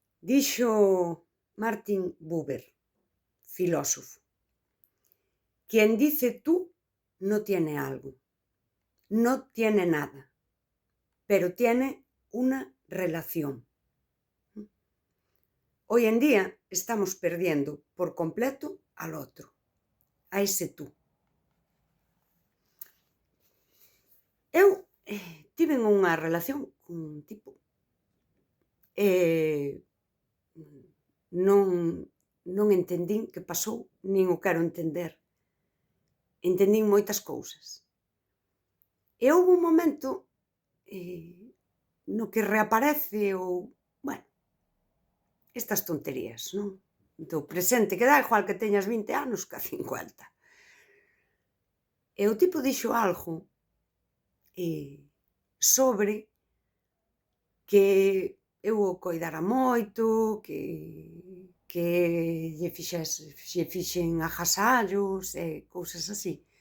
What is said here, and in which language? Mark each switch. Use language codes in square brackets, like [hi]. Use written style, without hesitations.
[gl] Dixo Martin Buber, filósofo: [es] "Quien dice tú no tiene algo, no tiene nada, pero tiene una relación". Hoy en día estamos perdiendo por completo al otro, a ese tú. [gl] Eu tiven unha relación cun tipo e non entendín que pasou, nin o quero entender. Entendín moitas cousas. E houbo un momento no que reaparece bueno, estas tonterías, non? Do presente, que dá igual que teñas 20 anos que a 50. E o tipo dixo algo sobre que eu o coidara moito, que lle fixen agasallos e cousas así.